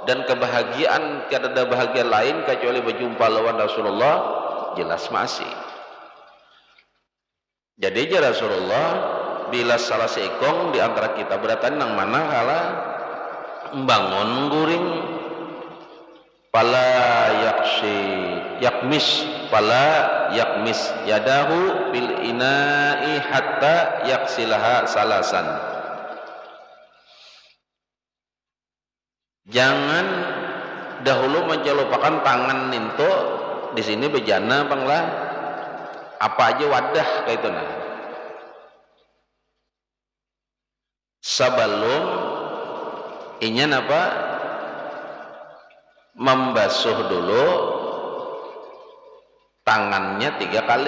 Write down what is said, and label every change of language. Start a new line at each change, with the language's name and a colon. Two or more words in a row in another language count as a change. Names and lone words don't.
Banjar: dan kebahagiaan tiada ada bahagia lain kecuali berjumpa lawan Rasulullah, jelas masih. Jadi ya Rasulullah bila salah seekong di antara kita beratan nang mana kala bangun guring pala
Arabic: yakmis yadahu bil ina'i hatta yaksilaha salasan.
Banjar: Jangan dahulu mencelupakan tangan ninto di sini bejana banglah apa aja wadah kayak itu nah. Sebelum ingin apa membasuh dulu tangannya 3 kali.